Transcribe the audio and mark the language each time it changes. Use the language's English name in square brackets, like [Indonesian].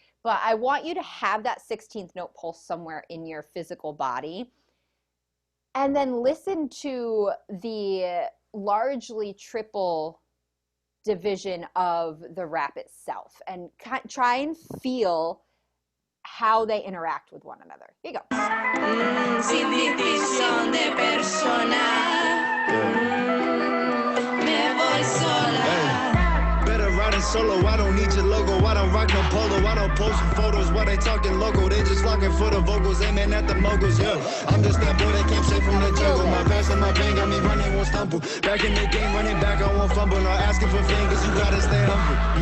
[English] But I want you to have that 16th note pulse somewhere in your physical body. And then listen to the largely triple division of the rap itself and try and feel how they interact with one another. Here you go. [Spanish] Sin división de persona. Me voy sola. [English] Better riding solo, I don't need your logo. I don't rock no polo, I don't post photos. While they talking local, they just flocking for the vocals, aiming at the moguls, yeah. I'm just that boy that came straight from the jungle. My past and my pain got me running, won't stumble. Back in the game, running back, I won't fumble. Not asking for fingers, you gotta stay humble.